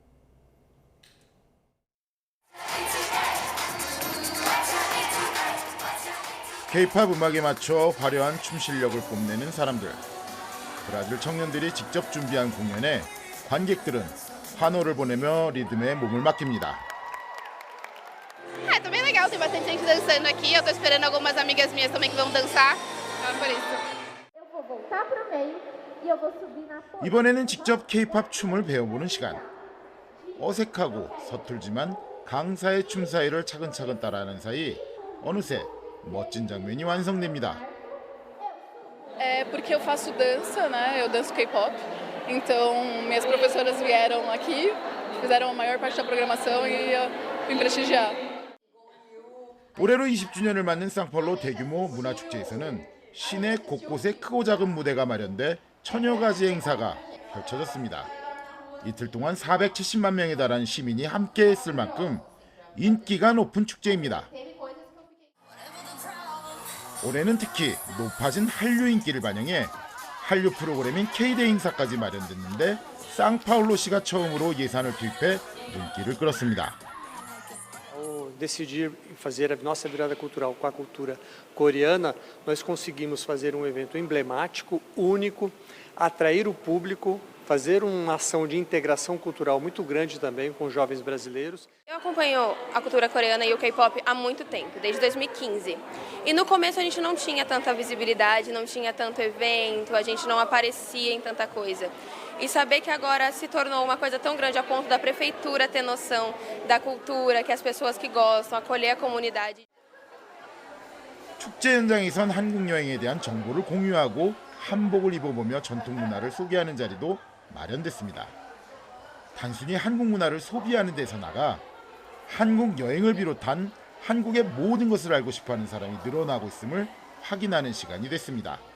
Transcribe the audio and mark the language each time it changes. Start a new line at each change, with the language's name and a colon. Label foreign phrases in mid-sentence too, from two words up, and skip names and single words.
Korean: K-팝 음악에 맞춰 화려한 춤 실력을 뽐내는 사람들. 브라질 청년들이 직접 준비한 공연에 관객들은 환호를 보내며 리듬에 몸을 맡깁니다.
Portuguese: Tá bem legal, tem bastante gente dançando aqui. Eu tô esperando algumas amigas minhas também que vão dançar. Por isso. Eu vou voltar pro meio e eu vou subir na ponta.
Korean: 이번에는 직접 K-팝 춤을 배워보는 시간. 어색하고 서툴지만 강사의 춤 사이를 차근차근 따라하는 사이 어느새 멋진 장면이 완성됩니다.
Portuguese: É porque eu faço dança, né? Eu danço K-pop. Então, minhas professoras vieram aqui, fizeram a maior parte da programação e eu vim prestigiar.
Korean: 올해로 20주년을 맞는 상파울루 대규모 문화축제에서는 시내 곳곳에 크고 작은 무대가 마련돼 천여 가지 행사가 펼쳐졌습니다. 이틀 동안 470만 명에 달하는 시민이 함께했을 만큼 인기가 높은 축제입니다. 올해는 특히 높아진 한류 인기를 반영해 한류 프로그램인 K-데이 행사까지 마련됐는데 상파울루시가 처음으로 예산을 투입해 눈길을 끌었습니다.
Portuguese: Decidir fazer a nossa virada cultural com a cultura coreana, nós conseguimos fazer um evento emblemático, único, atrair o público, fazer uma ação de integração cultural muito grande também com jovens brasileiros. Eu acompanho a cultura coreana e o K-pop há muito tempo, desde 2015. E no começo a gente não tinha tanta visibilidade, não tinha tanto evento, a gente não aparecia em tanta coisa. E saber que agora se tornou uma coisa tão grande a ponto da prefeitura ter noção da cultura, que as pessoas que gostam, acolher a comunidade.
Korean: 축제 현장에선 한국 여행에 대한 정보를 공유하고 한복을 입어보며 전통 문화를 소개하는 자리도 마련됐습니다. 단순히 한국 문화를 소비하는 데서 나가 한국 여행을 비롯한 한국의 모든 것을 알고 싶어하는 사람이 늘어나고 있음을 확인하는 시간이 됐습니다.